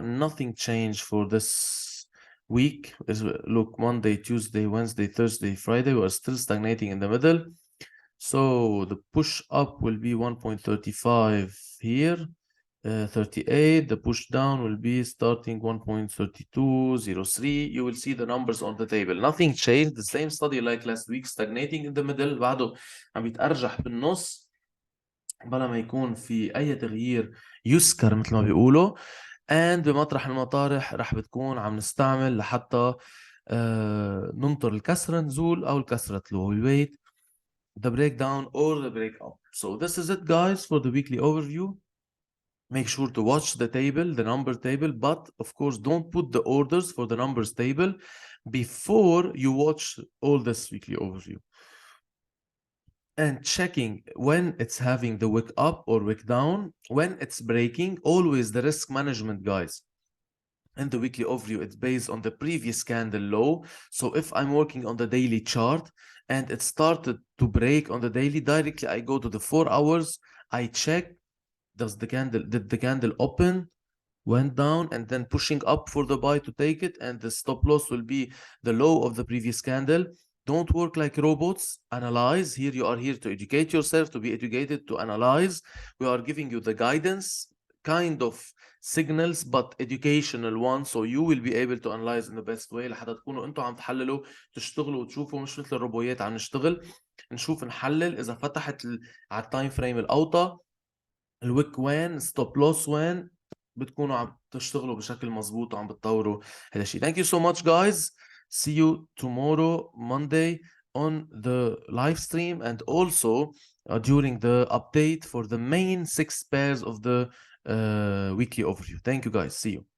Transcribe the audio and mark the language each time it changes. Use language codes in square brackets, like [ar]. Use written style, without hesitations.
[en] Nothing changed for this week. Look, Monday, Tuesday, Wednesday, Thursday, Friday, we are still stagnating in the middle. So the push up will be 1.35 here, 38. The push down will be starting 1.3203. You will see the numbers on the table. Nothing changed. The same study like last week, stagnating in the middle. [ar] بعده عم يتأرجح بالنص بلا ما يكون في أي تغيير يذكر مثل ما بيقولوا. and بمطرح المطارح رح بتكون عم نستعمل لحتى ننطر الكسرة نزول أو الكسرة تلو. [en] We'll wait the breakdown or the break up. So this is it, guys, for the weekly overview. Make sure to watch the table, the number table, but of course don't put the orders for the numbers table before you watch all this weekly overview. And checking when it's having the wick up or wick down, when it's breaking, always the risk management, guys. And the weekly overview, it's based on the previous candle low. So if I'm working on the daily chart and it started to break on the daily, directly I go to the 4 hours, I check, did the candle open, went down, and then pushing up for the buy to take it, and the stop loss will be the low of the previous candle. Don't work like robots. Analyze. Here you are here to educate yourself, to be educated, to analyze. We are giving you the guidance. kind of signals but educational one, so you will be able to analyze in the best way [ar] لحتى تكونوا انتوا عم تحللوا تشتغلوا وتشوفوا مش مثل الروبويات عم نشتغل نشوف نحلل اذا فتحت على التايم فريم الاوطى الويك وين ستوب لوس وين بتكونوا عم تشتغلوا بشكل مزبوط وعم بتطوروا هذا الشيء. [en] Thank you so much guys. See you tomorrow Monday on the live stream and also during the update for the main 6 pairs of the weekly overview. Thank you guys. See you.